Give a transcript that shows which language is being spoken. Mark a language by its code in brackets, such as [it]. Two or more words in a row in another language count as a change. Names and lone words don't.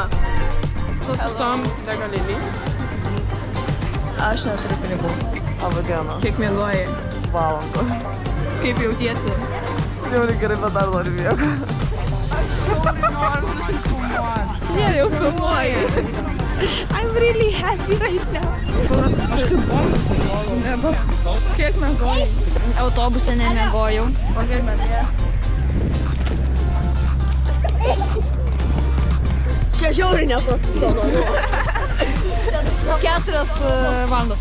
[lt] Sustojom degalinį. Aš neturiu pinigų. Labą dieną. Kiek miegojai? Valandą. Kaip jautiesi? Jau gerai, bet dar noriu miego. Aš jau noriu nusifilmuoti. Jie jau filmuoja. [en] I'm really happy right now. [lt] Aš kaip bomba. Kiek miegojai? Autobuse nemiegojau. O kiek miegojai? Čia žiauriai neprofesionalu. 4 valandos.